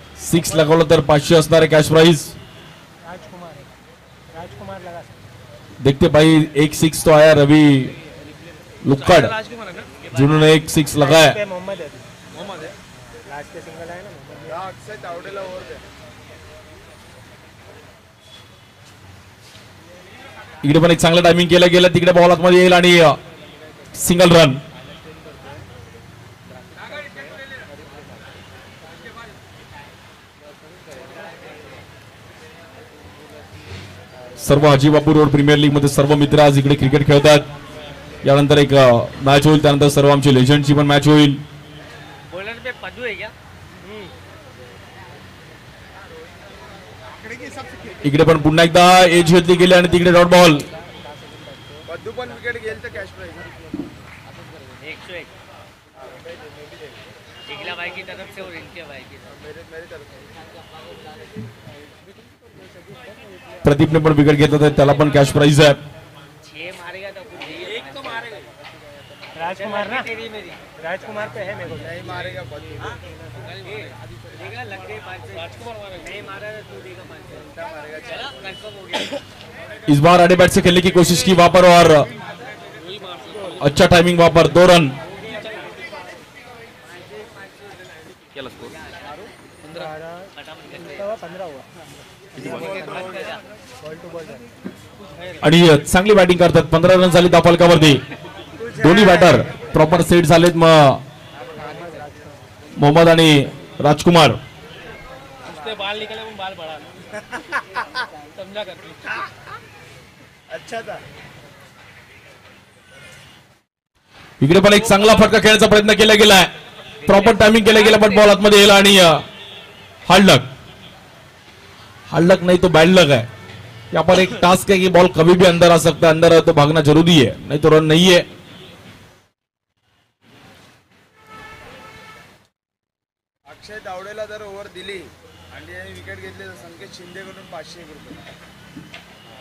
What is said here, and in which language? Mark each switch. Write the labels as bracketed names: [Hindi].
[Marathi] Six लगवलं तर 500 असणार आहे कॅश प्राइज। [Hindi] राजकुमार लगा देखते भाई, एक 6 तो आया रवि लुक्कड़, जिन्होंने एक 6 लगाया। मोहम्मद है लास्ट के सिंगल है ना, [Marathi] अक्षय तावडेला ओव्हर द्या। इकडे पण एक चांगलं टायमिंग केलं गेलं, तिकडे बॉल आतमध्ये येईल आणि सिंगल रन। सर्व हाजीबापू रोड प्रीमियर लीग मध्ये सर्व मित्र आज इकडे क्रिकेट खेळतात। यानंतर एक मॅच होईल, त्यानंतर सर्व आमची लेजंडची पण मॅच होईल। [Hindi] बॉलर पे पदू है क्या? [Marathi] इकडे पण पुन्हा एकदा एज घेतली गेली आणि तिकडे डॉट बॉल। पद्दू पण विकेट गेल तर कॅश प्राइज 101। [Hindi] निखिला भाई की तरफ से और इनके भाई की तरफ [Marathi] प्रदीपने पण विकेट घेतलं तर त्याला पण कॅश प्राइज आहे. [Hindi] 6 मारेगा तो कुछ एक तो मारेगा राजकुमार ना तेरी मेरी राजकुमार पे है मेरे को नहीं मारेगा देगा लग गए 5 राजकुमार मारेगा नहीं मारा तो तू देगा 5 मारेगा चलो कंफर्म हो गया. इस बार आड़े बैट से खेलने की कोशिश की वहां पर और अच्छा टाइमिंग वहां पर 2 रन. [Marathi] आणि चांगली बॅटिंग करतात. 15 रन झाली त्या फलकावरती. दोन्ही बॅटर प्रॉपर सेट झालेत. मोहम्मद आणि राजकुमार. [Hindi] बाल निकले वो बाल बढ़ा समझा कर अच्छा था. [Marathi] इकडे पण एक चांगला फटका खेळण्याचा प्रयत्न केला गेलाय. प्रॉपर टायमिंग केलं गेलं पण बॉल आतमध्ये गेला आणि हार्ड लक [Hindi] नहीं तो बैड लक है. यहाँ पर एक टास्क है कि बॉल कभी भी अंदर आ सकता है. अंदर है तो भागना जरूरी है, नहीं तो रन नहीं है. [Marathi] अक्षय दावडेला जर ओव्हर दिली आणि याने विकेट घेतली तर संकेत शिंदेकडून 501 रुपये.